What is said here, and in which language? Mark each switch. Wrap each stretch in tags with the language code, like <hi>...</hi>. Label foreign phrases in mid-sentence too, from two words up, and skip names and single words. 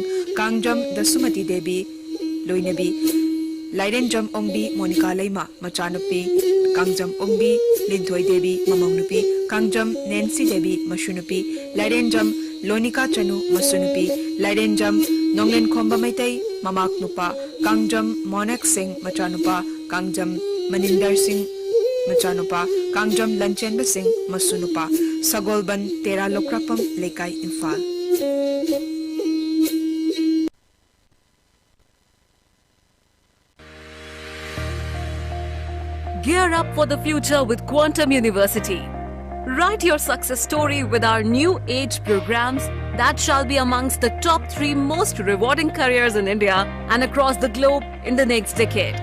<mni>kangjam dasumati devi loinabi lairenjam ongbi monica leima machanupi kangjam ongbi linthoi devi mamongnupi kangjam nancy devi mashunupi lairenjam Lonika Chanu Masunupi, Lairenjam, Nonglen Komba Maitai, Mamak Nupa, Kangjam, Monak Singh Machanupa, Kangjam, Maninder Singh Machanupa, Kangjam Lanchenba Singh Masunupa, Sagolban Tera Lokrapam Lekai Infal.</mni> <en>Gear up for the future with Quantum University. Write your success story with our new age programs that shall be amongst the top 3 most rewarding careers in India and across the globe in the next decade.</en>